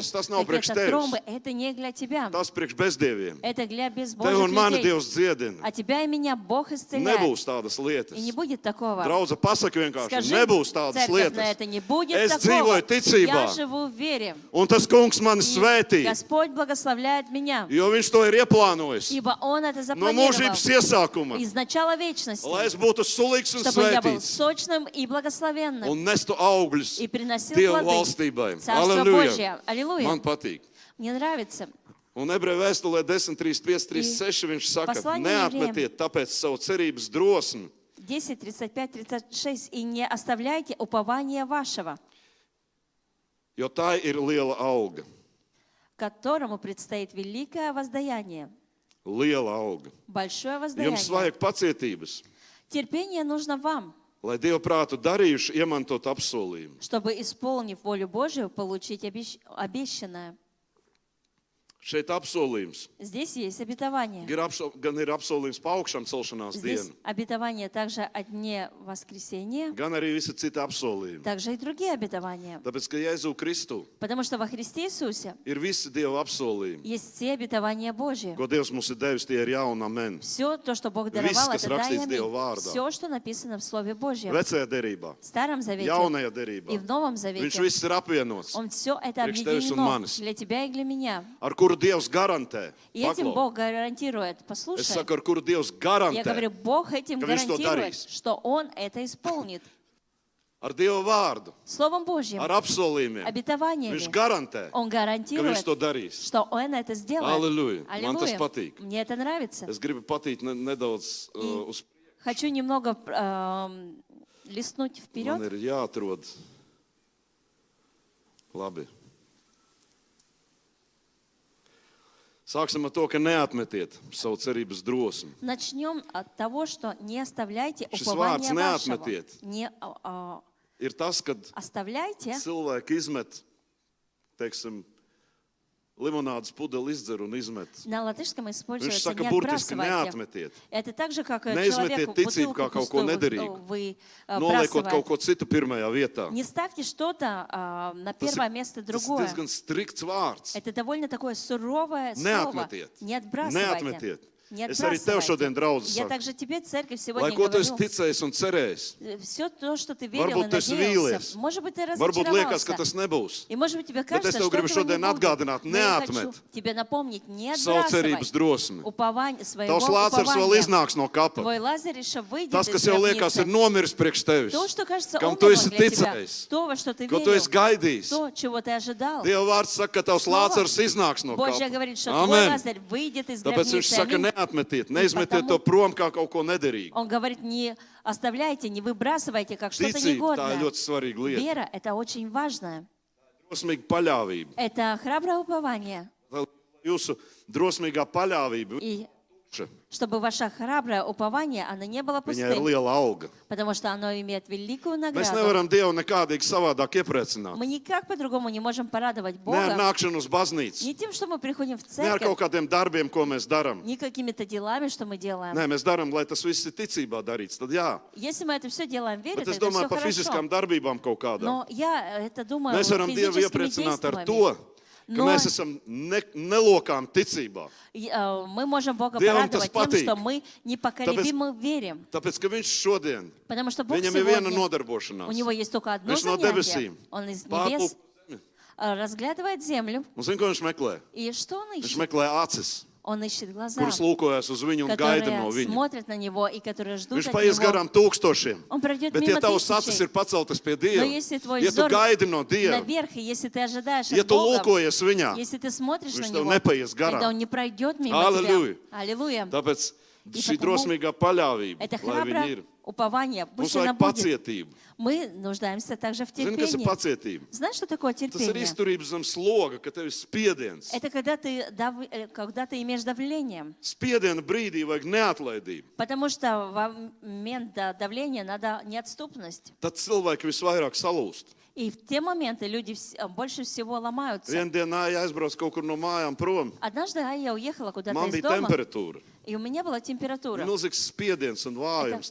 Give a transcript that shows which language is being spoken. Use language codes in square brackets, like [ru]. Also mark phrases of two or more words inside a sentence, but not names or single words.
[ru] старости. [lv] tas nav priekš [ru] Какие-то [lv] tevis. [ru] тромбы, это не для тебя. [lv] Tas priekš bezdieviem. [ru] Это для [lv] Tev [ru] безбожных [lv] un mani [ru] людей. [lv] Dievs dziedina. [ru] А тебя и меня Бог исцеляет. [lv] Nebūs tādas lietas. [ru] И не будет такого. [lv] Draudze, pasaka vienkārši, [ru] Скажи, [lv] nebūs tādas [ru] церковь, на [lv] lietas. [ru] это не будет [lv] Es [ru] такого. [lv] dzīvoju ticībā. [ru] Я живу в вере. [lv] Un tas kungs mani [ru] И [lv] svētī, [ru] Господь благословляет меня, [lv] jo viņš to ir ieplānojis. [ru] ибо Он это [lv] No [ru] запланировал [lv] mūžības iesākuma, [ru] из начала вечности, [lv] lai es būtu sulīgs un [ru] чтобы я был [lv] svētīts [ru] сочным и благословенным [lv] un nestu augļus [ru] и приносил [lv] Dieva [ru] плоды [lv] valstībai. [ru] Царства Божье. Аллилуйя. [lv] Man patīk. [ru] Мне нравится. [lv] Un ebreju vēstulē 10.35.36 viņš saka, [ru] Послание [lv] neatmetiet tāpēc savu cerības drosmi, [ru] 10, 35, 36. «И не оставляйте упования вашего, [lv] jo tā ir liela auga. [ru] которому предстоит великое воздаяние». [lv] Liela auga. [ru] Большое [lv] Jums [ru] воздаяние. [lv] vajag pacietības, [ru] Терпение нужно вам, [lv] lai Dieva prātu darījuši iemantot apsolījumu. [ru] чтобы, исполнив волю Божию, получить обещанное. [lv] Šeit apsolījums [ru] Здесь есть обетование. [lv] gan ir apsolījums pa augšām celšanās [ru] Здесь [lv] dienu, [ru] обетование также о дне воскресения, [lv] gan arī visi citi apsolījumi. [ru] также и другие обетования. [lv] Tāpēc, ka Jēzu Kristu [ru] Потому что во Христе Иисусе [lv] ir visi Dieva apsolījumi, [ru] есть все обетования Божьи. [lv] ko Dievs mums ir devis, tie ir jauni amen. [ru] Все то, что Бог даровал, [lv] kas [ru] это да и [lv] rakstīts Dieva [ru] аминь. [lv] vārdā. [ru] Все, что написано в Слове Божьем. [lv] Vecajā derībā, [ru] В Старом Завете [lv] jaunajā [ru] и [lv] derībā. [ru] в Новом [lv] Viņš [ru] Завете. [lv] viss ir apvienots, [ru] Он все это [lv] Priekš tevis un [ru] объединено [lv] manis. [ru] для тебя и для меня. [lv] ar kuru Dievs garantē. [ru] И этим [lv] Paklau. [ru] Бог гарантирует. [lv] Es [ru] Послушай, [lv] saku, ar kuru Dievs [ru] я [lv] garantē. [ru] говорю, Бог этим [lv] ka viņš to [ru] гарантирует, [lv] darīs. [ru] что Он это исполнит. [lv] Ar Dieva vārdu, [ru] Словом Божьим, [lv] ar apsolījumiem. [ru] обетованиями. [lv] Viņš garantē, [ru] Он [lv] ka viņš [ru] гарантирует, [lv] to darīs. [ru] что Он это сделает. Аллилуйя. [lv] Man tas [ru] Аллилуйя. [lv] patīk. [ru] Мне это нравится. [lv] Es gribu patīt nedaudz uz [ru] Хочу немного листнуть [lv] Man [ru] вперед. [lv] ir jāatrod. Labi. Sāksim ar to, ka neatmetiet savu cerības drosmi. [ru] Начнем от того, что не оставляйте [lv] Šis [ru] упования [lv] vārds [ru] вашего. [lv] neatmetiet. [ru] Не [lv] Ir tas, kad [ru] оставляйте. [lv] cilvēki izmet, teiksim, limonādes pudeli izdzer un izmet. [ru] На латышском [lv] Viņš [ru] используется [lv] saka, [ru] не [lv] burtiski [ru] отбрасывайте. [lv] neatmetiet. [ru] Это так же, как [lv] Neizmetiet [ru] человек [lv] ticību kā [ru] бутылку [lv] kaut ko [ru] пустую [lv] nederīgu. [ru] вы [lv] Noliekot kaut [ru] бросаете. [lv] ko citu pirmajā vietā. [ru] Не ставьте что-то на [lv] Tas [ru] первое место [lv] tas [ru] другое. [lv] diezgan strikts vārds. [ru] Это довольно такое суровое слово. [lv] Neatmetiet. [ru] Не отбрасывайте. [lv] Neatmetiet. [ru] Не [lv] Es arī tev šodien, draudz, [ru] Я [lv] saku, [ru] также тебе, церковь, [lv] lai [ru] сегодня [lv] ko tu esi [ru] говорю. [lv] ticējis un cerējis. [ru] Все то, что ты верил [lv] Varbūt [ru] и [lv] tu esi [ru] надеялся, [lv] vīlies. [ru] может быть, ты [lv] Varbūt liekas, ka [ru] разочаровался. [lv] tas nebūs. [ru] И может быть, тебе [lv] Bet es [ru] кажется, [lv] tev [ru] что [lv] gribu [ru] этого не [lv] šodien [ru] будет. [lv] atgādināt, [ru] Но я хочу [lv] neatmet [ru] тебе напомнить, не [lv] savu cerības [ru] отбрасывай [lv] drosmi. [ru] упование, своего [lv] Tavs Lācars vēl [ru] упования. [lv] iznāks no kapa. [ru] Твой Лазарь выйдет [lv] Tas, [ru] из [lv] kas jau liekas, ir [ru] гробницы. [lv] nomiris priekš tevis. [ru] То, что кажется [lv] Kam tu [ru] умерло [lv] esi [ru] для тебя, [lv] ticējis. [ru] то, во что ты [lv] Ko tu esi [ru] верил, [lv] gaidījis. [ru] то, чего ты ожидал. [lv] Dieva vārds saka, ka tavs [ru] Слово [lv] Lācars iznāks no [ru] Божье [lv] kapa. [ru] говорит, что твой [lv] Amen. [ru] Лазарь выйдет из [lv] Tāpēc viņš [ru] гробницы. [lv] saka, [ru] Аминь. [lv] neatmetiet, neizmetiet [ru] потому- [lv] to prom kā kaut ko nederīgu. [ru] Он говорит, не оставляйте, не выбрасывайте, как что-то [lv] Ticība, tā ir [ru] негодное. [lv] ļoti svarīga lieta. [ru] Вера – это очень важно. [lv] Drosmīga paļāvība. [ru] Это храброе упование. [lv] Lai jūsu drosmīgā paļāvība. [ru] И чтобы ваше храброе упование, оно не было [lv] Viņai ir [ru] пустым, [lv] liela auga. [ru] потому что оно имеет великую [lv] Mēs [ru] награду. [lv] nevaram Dievu nekādīgi savādāk iepriecināt. [ru] Мы никак по-другому не можем порадовать [lv] Ne ar [ru] Бога. [lv] nākšanu uz baznīcu, [ru] Не тем, что мы приходим в [lv] ne ar kaut [ru] церковь, [lv] kādiem darbiem, ko mēs darām. [ru] не какими-то делами, что мы делаем. [lv] Nē, mēs darām, lai tas viss ir ticībā darīts. Tad jā. [ru] Если мы это все делаем верой, [lv] Bet [ru] то [lv] es [ru] это [lv] domāju [ru] все [lv] par fiziskām [ru] хорошо. [lv] darbībām kaut kādām. [ru] Но я это думаю [lv] Mēs varam Dievu [ru] физическими [lv] iepriecināt ar [ru] действиями. [lv] to, ka [ru] Но [lv] mēs esam nelokām ticībā. [ru] мы можем Бога [lv] Dievam [ru] порадовать [lv] tas [ru] тем, [lv] patīk. [ru] что мы непоколебимо верим. [lv] Tāpēc, ka Viņš šodien, [ru] Потому что Бог [lv] Viņam ir viena [ru] сегодня, [lv] nodarbošanās. [ru] у Него есть только одно [lv] Viņš no [ru] занятие. [lv] debesīm [ru] Он из [lv] pārplūp [ru] небес [lv] zemi. [ru] разглядывает землю. [lv] Un zini, ko Viņš meklē? [ru] И что Он [lv] Viņš [ru] ищет? [lv] meklē acis, [ru] Он ищет глаза, [lv] kuras lūkojas uz Viņu un gaida no [ru] которые [lv] Viņa. [ru] смотрят на Него и которые ждут [lv] Viņš [ru] от [lv] paies [ru] Него. [lv] garām tūkstošiem. [ru] Он пройдет [lv] Bet, [ru] мимо [lv] ja tavs acis [ru] тысячей. [lv] ir paceltas pie [ru] Но [lv] Dieva, [ru] если твой [lv] ja tu [ru] взор [lv] gaidi no Dieva, [ru] наверх, и если ты ожидаешь [lv] ja [ru] от [lv] tu [ru] Бога, [lv] lūkojies Viņā, [ru] если ты смотришь на [lv] Viņš tev [ru] Него, [lv] nepaies [ru] тогда [lv] garām. [ru] Он не пройдет мимо Аллилуйя. тебя. Аллилуйя. [lv] Tāpēc [ru] И [lv] šī [ru] потому [lv] drosmīgā paļāvība, [ru] Это [lv] lai viņa [ru] храброе [lv] ir. [ru] упование, [lv] Mums [ru] пусть она [lv] vajag [ru] будет. [lv] pacietību. [ru] Мы нуждаемся также в [lv] Zini, kas ir [ru] терпении. [lv] pacietība? [ru] Знаешь, что такое [lv] Tas ir [ru] терпение? [lv] izturības zem sloga, ka tev ir spiediens. [ru] Это когда ты имеешь давление. [lv] Spiediena brīdī vajag neatlaidību. [ru] Потому что в момент давления надо неотступность. [lv] Tad cilvēki visvairāk salūst. [ru] И в те моменты люди больше всего ломаются. [lv] Vienā dienā aizbrauc kaut kur no mājām prom. [ru] Однажды я уехала куда-то [lv] Man [ru] из [lv] bija [ru] дома, [lv] temperatūra. [ru] и у меня была температура. [lv] Milzīgs spiediens un vājums